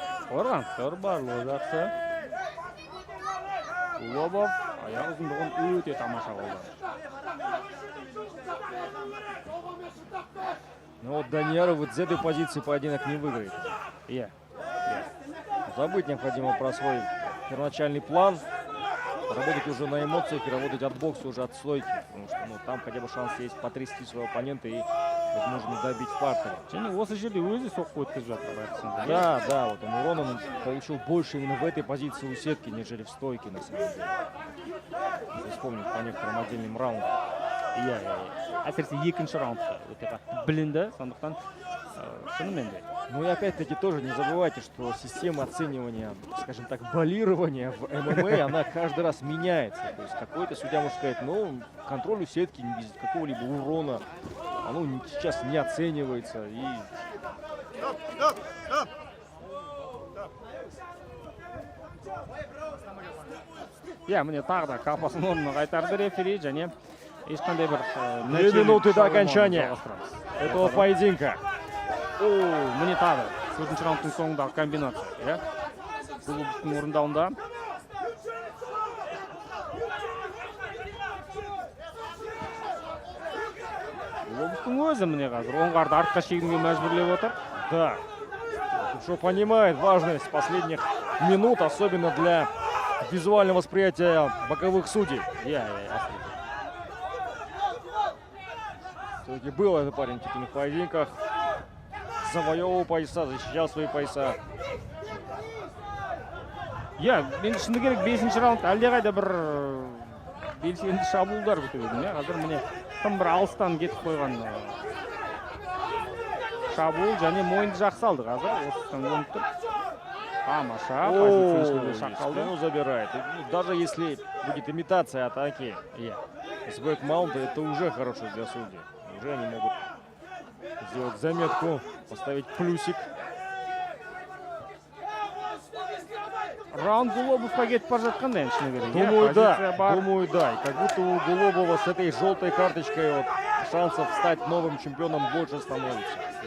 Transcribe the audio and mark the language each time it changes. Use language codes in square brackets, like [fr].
[kk] Қорғаныстар барлығы жақсы. Гулобов аяқ ұзындығын өте тамаша қолданды. [ru] Но вот Данияру вот с этой позиции поединок не выиграет. [kk] Иә. [ru] Забыть необходимо про свой первоначальный план. Работать уже на эмоциях и работать от бокса, уже от стойки. Потому что ну, там хотя бы шанс есть потрясти своего оппонента и, возможно, добить в партере. [kk] Және осы жерде өзі соққы өткізіп жатыр байқасаңдар. [ru] Да, вот он урон он получил больше именно в этой позиции у сетки, нежели в стойке, на самом деле. Если вспомнить по некоторым отдельным раундам. [kk] Иә. Әсіресе екінші раундта өте қатты білінді, сондықтан шынымен де. [ru] Ну и опять-таки тоже не забывайте, что система оценивания, скажем так, баллирования в ММА, она каждый раз меняется. То есть какой-то судья может сказать, ну, контроль у сетки без какого-либо урона, оно сейчас не оценивается. И... [kk] Иә, міне тағы да қапасын орнына қайтарды рефери, және ешқандай бір [ru] 2 минуты до окончания этого поединка. [kk] Міне тағы 4-ші раундтың соңындағы комбинация, иә? Гулобовтың орындауында. Гулобовтың өзі міне қазір оңғарды артқа шегінуге мәжбүрлеп отыр. [ru] Да, что понимает важность последних минут, особенно для визуального восприятия боковых судей. Все-таки был этот парень в титульных поединках. Завоевывал пояса, защищал свои пояса. [kk] Иә, мен шыны керек 5-ші раунд әлдеқайда бір белсенді шабуылдар күтіп едім. Қазір міне тым бір алыстан кетіп қойған шабуыл және мойынды жақсы алды қазір. Осыдан өніп тұр. Тамаша, позицияшылығы шаққалды. [ru] Спину забирает. Даже если будет имитация атаки с бэкмаунта, это уже хорошо для судей. Уже они могут сделать заметку, поставить плюсик. [kk] Раунд Гулобовқа кетіп бара жатқандай, шыны керек. [ru] Думаю, да. И как будто у Гулобова с этой желтой карточкой вот шансов стать новым чемпионом больше становится.